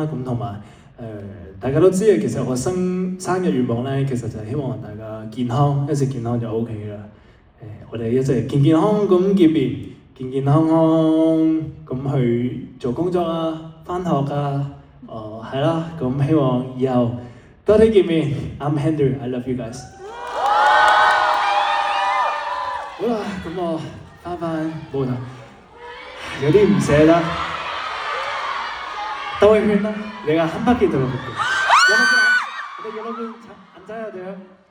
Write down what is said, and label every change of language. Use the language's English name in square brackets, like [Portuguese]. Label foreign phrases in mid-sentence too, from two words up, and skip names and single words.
[Cantonese] 咁同埋大家都知嘅，其實我生日願望咧，其實就係希望大家健康，一直健康就 OK 啦。我哋一齊健健康咁見面，健健康康咁去做工作啊，返學啊，係啦，咁希望以後多啲見面。 [English] I'm Henry, I love you guys。 [Cantonese] 好啦，咁我翻舞台，有啲唔捨得，兜一圈啦， [Korean] 내가 한 바퀴 돌아볼게。여러분 앉아야 돼요。